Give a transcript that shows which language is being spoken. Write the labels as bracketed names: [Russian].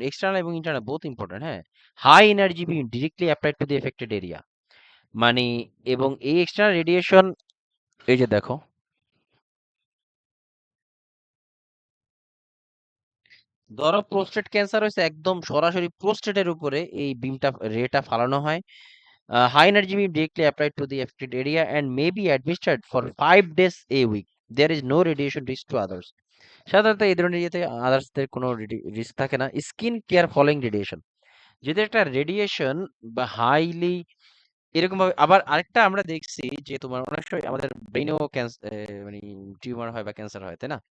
[Bangla] External এবং internal both important, হ্যাঁ। High energy beam directly applied to the affected area, মানে, এবং এই এক্সটার্নাল রেডিয়েশন, এই যে দেখো, ধরো প্রোস্টেট ক্যান্সার হয়েছে, একদম সরাসরি প্রোস্টেটের উপরে এই বিমটা রেটা ফালানো হয়। [English] High energy beam directly applied to the affected area and may be administered for 5 days a week. There is no radiation risk to others. [Bangla] সাধারণত এই ধরনের ইয়েতে আদার্সদের কোনো রিস্ক থাকে না। স্কিন কেয়ার ফলোইং রেডিয়েশন, যদি একটা রেডিয়েশন বা হাইলি এরকম ভাবে। আবার আরেকটা আমরা দেখছি যে তোমার অনেক সময় আমাদের ব্রেনেও ক্যান্সার, মানে টিউমার হয় বা ক্যান্সার হয়, তাই না?